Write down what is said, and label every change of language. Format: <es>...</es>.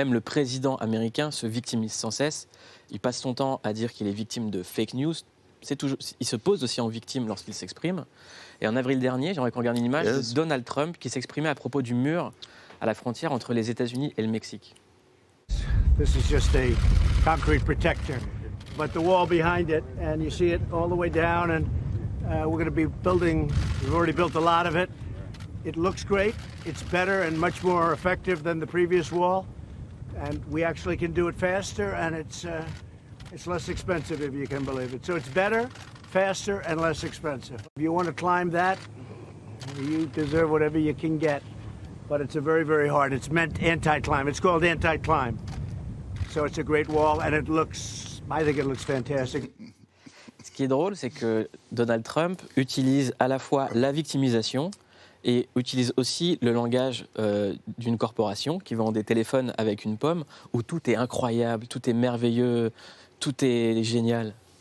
<fr>Même le président américain se victimise sans cesse. Il passe son temps à dire qu'il est victime de fake news. Il se pose aussi en victime lorsqu'il s'exprime. Et en avril dernier, j'aimerais qu'on regarde une image de Donald Trump qui s'exprimait à propos du mur à la frontière entre les États-Unis et le Mexique.</fr> <en>This is just a concrete protector, but the wall behind it, and you see it all the way down, and we're going to be building, we've already built a lot of it. It looks great. It's better and much more effective than the previous wall, and we actually can do it faster, and it's less expensive, if you can believe it. So it's better, faster, and less expensive. If you want to climb that, you deserve whatever you can get. But it's very, very hard. It's meant anti-climb. It's called anti-climb. So it's a great wall, and I think it looks fantastic.</en> <fr>Ce qui est drôle, c'est que Donald Trump utilise à la fois la victimisation et utilise aussi le langage d'une corporation qui vend des téléphones avec une pomme, où tout est incroyable, tout est merveilleux, tout est génial.</fr>